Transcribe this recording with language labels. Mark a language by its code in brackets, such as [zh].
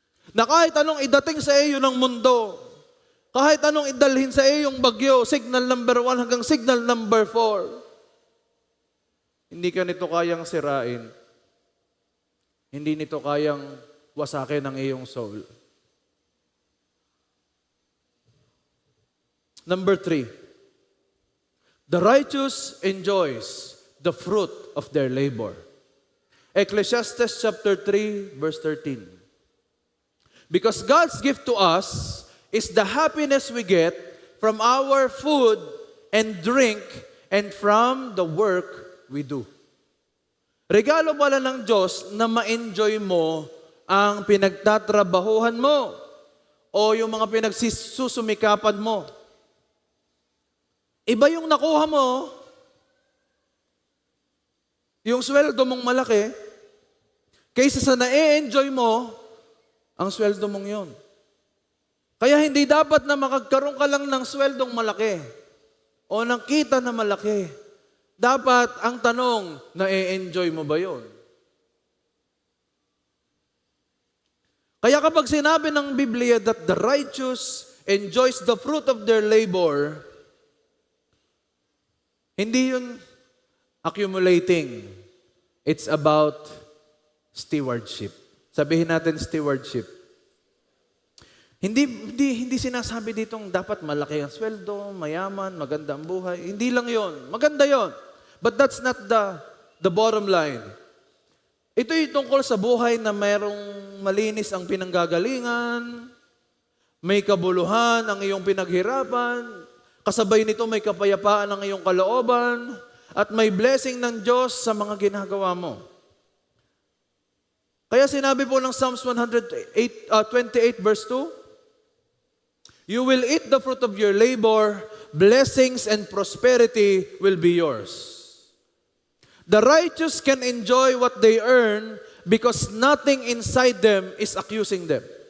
[tl] Na kahit anong idating sa iyo ng mundo, kahit anong idalhin sa iyo yung bagyo, signal number 1 hanggang signal number 4, hindi ka nito kayang sirain. Hindi nito kayang wasakin ang iyong soul. [en] Number 3, the righteous enjoys the fruit of their labor. Ecclesiastes chapter 3, verse 13. Because God's gift to us is the happiness we get from our food and drink and from the work we do. [tl] Regalo pala ng Diyos na ma-enjoy mo ang pinagtatrabahuhan mo o yung mga pinagsusumikapan mo. Iba yung nakuha mo, yung sweldo mong malaki, kaysa sa na-enjoy mo, ang sweldo mong yon. Kaya hindi dapat na makagkaroon ka lang ng sweldong malaki o ng kita na malaki. Dapat ang tanong, na-enjoy mo ba yon? Kaya kapag sinabi ng Biblia [en] that the righteous enjoys the fruit of their labor, [tl] hindi yun accumulating. [en] It's about stewardship. [tl] Sabihin natin [en] stewardship. [tl] Hindi sinasabi ditong dapat malaki ang sweldo, mayaman, maganda ang buhay. Hindi lang yon. Maganda yon. [en] But that's not the bottom line. [tl] Ito'y tungkol sa buhay na mayroong malinis ang pinanggagalingan, may kabuluhan ang iyong pinaghirapan, kasabay nito may kapayapaan ang iyong kalooban, at may blessing ng Diyos sa mga ginagawa mo. Kaya sinabi po ng [en] Psalms 28 verse 2, you will eat the fruit of your labor, blessings and prosperity will be yours. The righteous can enjoy what they earn because nothing inside them is accusing them.